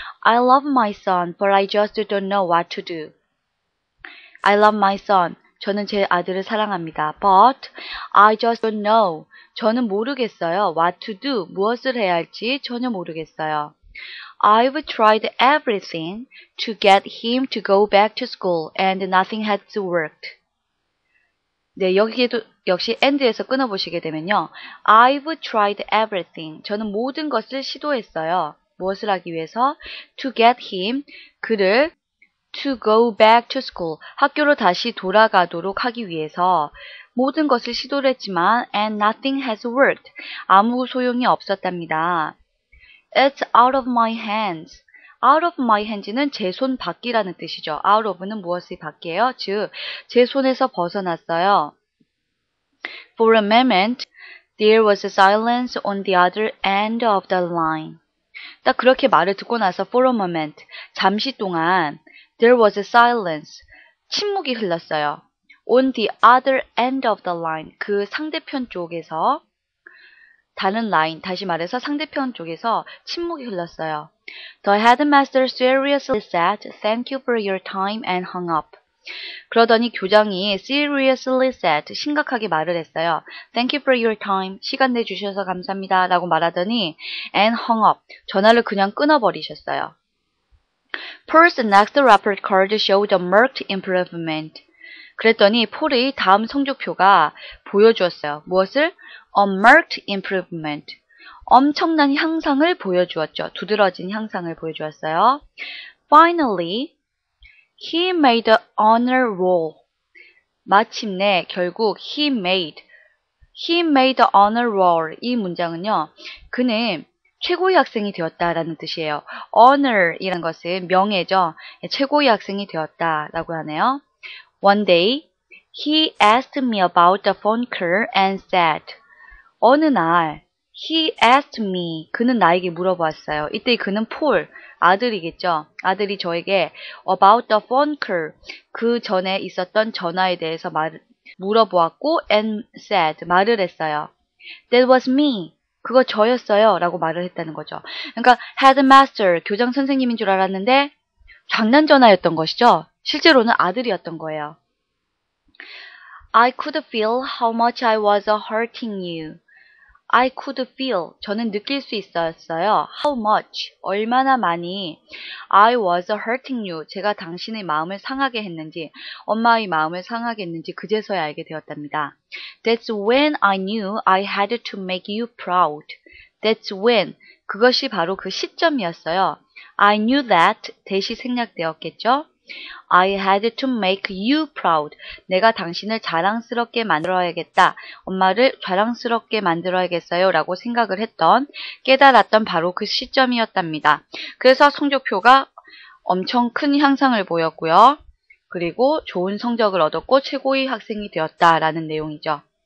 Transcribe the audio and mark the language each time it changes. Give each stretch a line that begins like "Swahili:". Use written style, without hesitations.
English: I love my son, but I just don't know what to do. I love my son.
Korean: 저는 제 아들을 사랑합니다.
English: But I just don't know.
Korean: 저는 모르겠어요.
English: What to do.
Korean: 무엇을 해야 할지 전혀 모르겠어요.
English: I've tried everything to get him to go back to school and nothing has worked.
Korean: 네, 여기에도 역시 and에서 끊어보시게 되면요.
English: I've tried everything.
Korean: 저는 모든 것을 시도했어요. 무엇을 하기 위해서?
English: To get him.
Korean: 그를
English: to go back to school.
Korean: 학교로 다시 돌아가도록 하기 위해서 모든 것을 시도를 했지만
English: and nothing has worked.
Korean: 아무 소용이 없었답니다.
English: It's out of my hands. out of my hands
Korean: 는 제 손 밖이라는 뜻이죠. out of는 무엇이 밖이에요? 즉, 제 손에서 벗어났어요.
English: For a moment, there was a silence on the other end of the line.
Korean: 딱 그렇게 말을 듣고 나서
English: for a moment,
Korean: 잠시 동안
English: there was a silence,
Korean: 침묵이 흘렀어요.
English: On the other end of the line,
Korean: 그 상대편 쪽에서 다른 라인, 다시 말해서 상대편 쪽에서 침묵이 흘렀어요.
English: The headmaster seriously said, "Thank you for your time," and hung up.
Korean: 그러더니 교장이
English: seriously said,
Korean: 심각하게 말을 했어요.
English: Thank you for your time.
Korean: 시간 내주셔서 감사합니다. 라고 말하더니
English: and hung up.
Korean: 전화를 그냥 끊어버리셨어요.
English: Paul's next report card showed a marked improvement.
Korean: 그랬더니 폴의 다음 성적표가 보여주었어요. 무엇을?
English: A marked improvement.
Korean: 엄청난 향상을 보여주었죠. 두드러진 향상을 보여주었어요.
English: Finally, he made an honor roll.
Korean: 마침내 결국
English: he made an honor roll.
Korean: 이 문장은요. 그는 최고의 학생이 되었다라는 뜻이에요. honor이라는 것은 명예죠. 최고의 학생이 되었다라고 하네요.
English: One day, he asked me about the phone call and said,
Korean: 어느 날
English: he asked me,
Korean: 그는 나에게 물어봤어요. 이때 그는 폴, 아들이겠죠. 아들이 저에게
English: about the phone call,
Korean: 그 전에 있었던 전화에 대해서 물어보았고
English: and said,
Korean: 말을 했어요.
English: That was me.
Korean: 그거 저였어요. 라고 말을 했다는 거죠. 그러니까 headmaster, 교장 선생님인 줄 알았는데 장난 전화였던 것이죠. 실제로는 아들이었던 거예요.
English: I could feel how much I was hurting you. I could feel,
Korean: 저는 느낄 수 있었어요.
English: How much,
Korean: 얼마나 많이
English: I was hurting you,
Korean: 제가 당신의 마음을 상하게 했는지, 엄마의 마음을 상하게 했는지 그제서야 알게 되었답니다.
English: That's when I knew I had to make you proud. That's when,
Korean: 그것이 바로 그 시점이었어요.
English: I knew that,
Korean: 대시 생략되었겠죠?
English: I had to make you proud.
Korean: 내가 당신을 자랑스럽게 만들어야겠다. 엄마를 자랑스럽게 만들어야겠어요. 라고 생각을 했던, 깨달았던 바로 그 시점이었답니다. 그래서 성적표가 엄청 큰 향상을 보였고요. 그리고 좋은 성적을 얻었고 최고의 학생이 되었다라는 내용이죠.